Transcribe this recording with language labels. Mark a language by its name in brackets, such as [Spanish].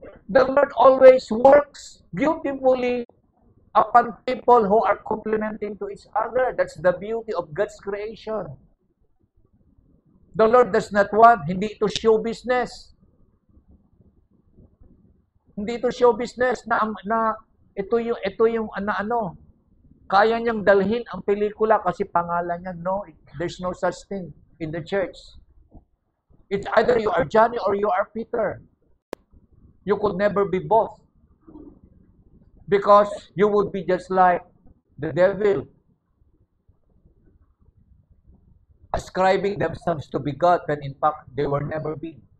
[English] The Lord always works beautifully upon people who are complementing to each other. That's the beauty of God's creation. The Lord does not want, [Filipino] hindi ito [English] show business. [Filipino] Hindi ito show business na ito yung ano, kaya niyang dalhin ang pelikula kasi pangalan niya. [English] No, there's no such thing in the church. It's either you are Johnny or you are Peter. You could never be both. Because you would be just like the devil, ascribing themselves to be God when in fact they were never be.